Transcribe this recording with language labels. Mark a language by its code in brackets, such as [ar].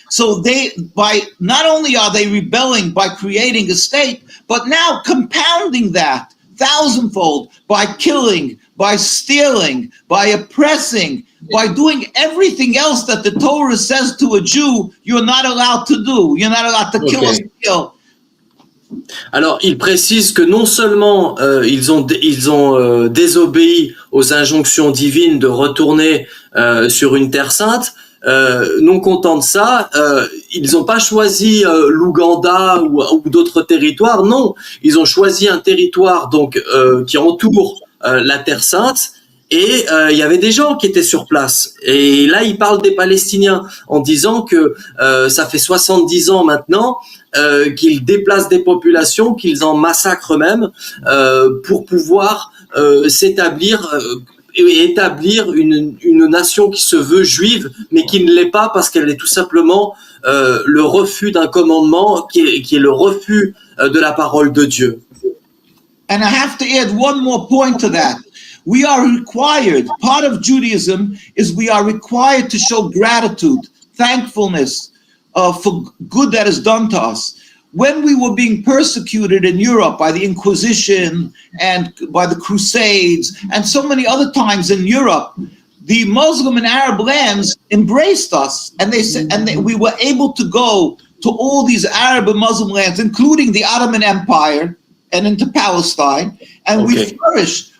[en] So by not only are they rebelling by creating a state, but now compounding that thousandfold by killing, by stealing, by oppressing, by doing everything else that the Torah says to a Jew you're not allowed to do. You're not allowed to kill or steal. [fr] Alors, il précise que non seulement ils ont désobéi aux injonctions divines de retourner sur une terre sainte, non contents de ça, ils n'ont pas choisi l'Ouganda ou d'autres territoires. Non, ils ont choisi un territoire donc qui entoure la terre sainte. Et il y avait des gens qui étaient sur place. Et là, il parle des Palestiniens en disant que ça fait 70 ans maintenant qu'ils déplacent des populations, qu'ils en massacrent même pour pouvoir s'établir établir une nation qui se veut juive, mais qui ne l'est pas parce qu'elle est tout simplement le refus d'un commandement qui est le refus de la parole de Dieu. [en] And I have to add one more point to that. We are required, part of Judaism is we are required to show gratitude, thankfulness for good that is done to us. When we were being persecuted in Europe by the Inquisition and by the Crusades and so many other times in Europe, the Muslim and Arab lands embraced us, and we were able to go to all these Arab and Muslim lands, including the Ottoman Empire and into Palestine, and we flourished.